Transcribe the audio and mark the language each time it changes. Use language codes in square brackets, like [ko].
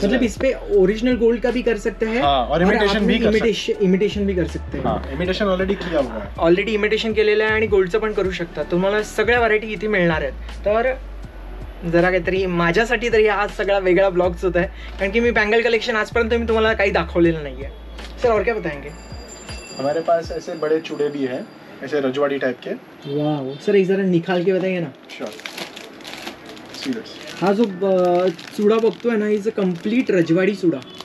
[hi] मतलब इस पे ओरिजिनल गोल्ड का भी कर सकते हैं। हाँ, और इमिटेशन भी कर सकते हैं। इमिटेशन भी कर सकते हैं। हाँ, इमिटेशन ऑलरेडी किया हुआ है। [mr] ऑलरेडी इमिटेशन केलेलं आहे आणि गोल्डचं पण करू शकता। तुम्हाला सगळ्या व्हरायटी इथे मिळणार आहेत। तर जरा काहीतरी माझ्यासाठी तरी आज सगळा वेगळा ब्लॉग्स होता है, कारण की मी बँगल कलेक्शन आजपर्यंत मी तुम्हाला काही दाखवलेलं नाही है। [hi] सर और क्या बताएंगे? हमारे पास ऐसे बड़े चूड़े भी हैं, ऐसे रजवाड़ी टाइप के। वाह सर, एक जरा निकाल के बताइए ना। [en] Sure. Serious. [mr] हा जो चूड़ा बघतोय ना, [en] is a complete [mr] रजवाड़ी चूड़ा।